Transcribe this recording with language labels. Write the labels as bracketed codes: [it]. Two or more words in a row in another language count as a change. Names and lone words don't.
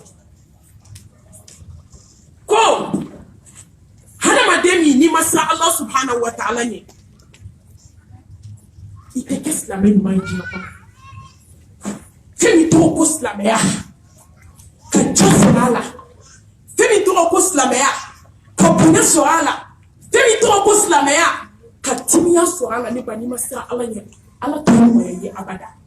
[bm] ko hadamaden min n'i ma siran [ar] الله سبحانه وتعالى [bm] ɲɛ i tɛ kɛ silamɛ ɲuman ye diɲɛ kɔnɔ fɛn min tɔgɔ ko silamɛya ka jɔn sɔrɔ a la fɛn min tɔgɔ ko silamɛya ka bonya sɔrɔ a la fɛn min tɔgɔ ko silamɛya ka timiya sɔrɔ a la ne ba n'i ma siran ala ɲɛ ala t'o ɲɔgɔnya ye abada